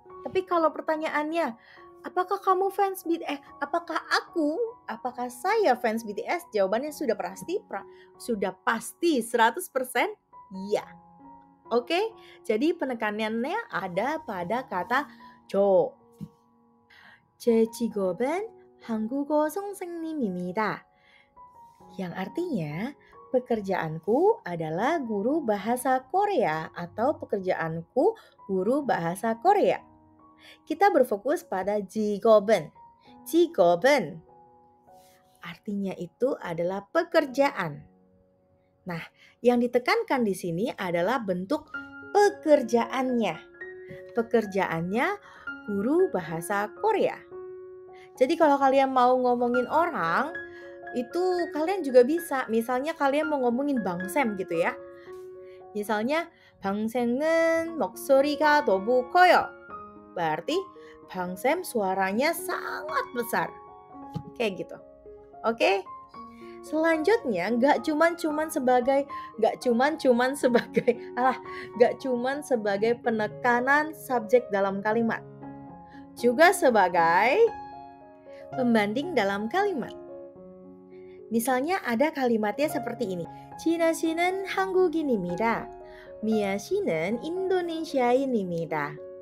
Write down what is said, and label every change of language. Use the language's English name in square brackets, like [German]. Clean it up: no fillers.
[Indonesian] Tapi kalau pertanyaannya, apakah kamu fans BTS? Apakah saya fans BTS? Jawabannya sudah pasti 100% ya. Oke, jadi penekanannya ada pada kata 저. [Korean] 제 직업은 한국어 선생님입니다. [Indonesian] Yang artinya pekerjaanku adalah guru bahasa Korea atau pekerjaanku guru bahasa Korea. Kita berfokus pada 직업은. 직업은 artinya itu adalah pekerjaan. Nah, yang ditekankan di sini adalah bentuk pekerjaannya. Pekerjaannya guru bahasa Korea. Jadi kalau kalian mau ngomongin orang, itu kalian juga bisa. Misalnya kalian mau ngomongin Bang Sam gitu ya. [Korean] Misalnya Bang Sam은 목소리가 너무 커요. [Indonesian] Berarti Bang Sam suaranya sangat besar. Kayak gitu. Oke? Selanjutnya nggak cuman sebagai penekanan subjek dalam kalimat. Juga sebagai pembanding dalam kalimat. Misalnya ada kalimatnya seperti ini. [Korean] China 씨는 한국인입니다. Mia 씨는 인도네시아인입니다.